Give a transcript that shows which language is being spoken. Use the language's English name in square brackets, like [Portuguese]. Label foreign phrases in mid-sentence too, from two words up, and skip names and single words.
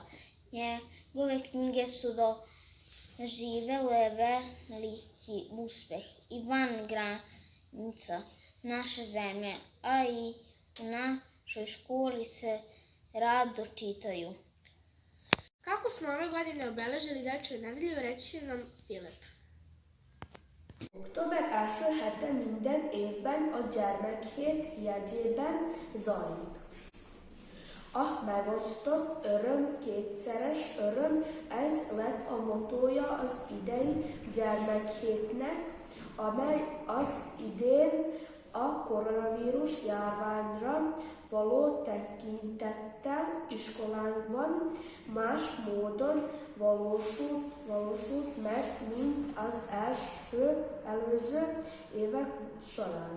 [Serbian] Njegove knjige su doživele veliki uspeh i van granica naše zemlje, a i u našoj školi se rado čitaju. Kako smo ove godine obeležili Dečju nedelju, reći će nam Filip. [Hungarian] Október első hete minden évben a gyermekhét jegyében zajlik. A megosztott öröm kétszeres öröm, ez lett a mottója az idei gyermekhétnek, amely az idén a koronavírus járványra való tekintettel iskolánkban más módon valósult meg, mint az előző évek során.